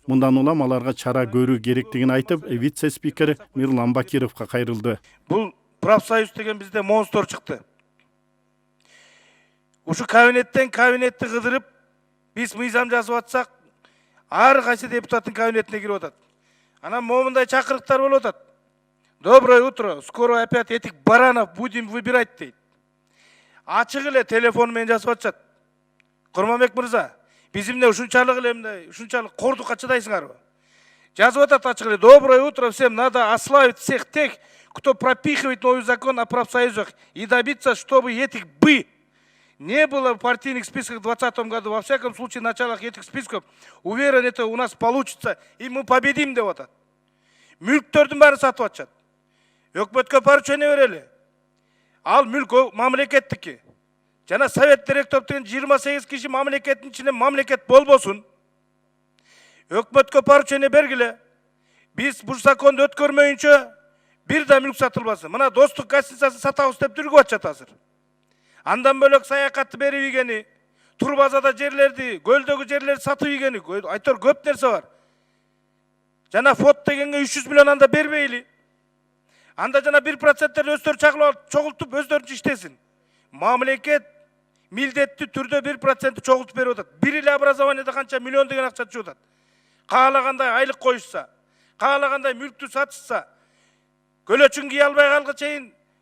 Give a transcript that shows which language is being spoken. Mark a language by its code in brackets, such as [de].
[ky] Мындан улам аларга чара көрүү керектигин айтып, вице-спикер Мирлан Бакировго кайрылды. Бул профсоюз деген бизде монстр чыкты. Ушу кабинеттен кабинетти кыдырып, биз мыйзам жазып атсак, ар кайсы депутаттын кабинетине кирип атат. Анан момундай чакырыктар болуп атат. [ru] Доброе утро, скоро опять этих баранов будем выбирать [ky] дейт. Ачык эле телефон менен жазып атышат. Курманбек мырза, биз эмне ушунчалык эле мындай, ушунчалык кордукка чыдайсыңарбы? Жазып атат ачык эле. [ru] Доброе утро всем, надо ославить всех тех, кто пропихивает новый закон о профсоюзах и добиться, чтобы этих не было в партийных списках в 2020 году. Во всяком случае, в началах этих списков, уверен, это у нас получится, и мы победим [ky] деп атат. Мүлктөрдүн баарын сатып атышат. Өкмөткө поручение берели. Ал мүлк мамлекеттики. Жана совет директор деген 28 киши мамлекеттин ичинен мамлекет болбосун. Өкмөткө поручение бергиле. Биз бул законду өткөрмөйүнчө бир да мүлк сатылбасын. Мына достук гостиницасын сатабыз деп жүргүп атышат азыр. Андан бөлөк саякатты берип ийгени, Турбазада жерлерди, көлдөгү жерлерди сатып ийгени, айтор көп нерсе бар. Жана фот дегенге 300 миллион анда бербейли. Анда жана 1%-тер өздөрү чогултуп өздөрүнчө иштесин. Мамлекет милдеттүү түрдө 1% чогултуп берип атат. Бир эле образованияда канча миллион деген акча чыгып атат. Каалагандай айлык коюшса, каалагандай мүлктү сатышса, көлөчүн кие албай калга чейин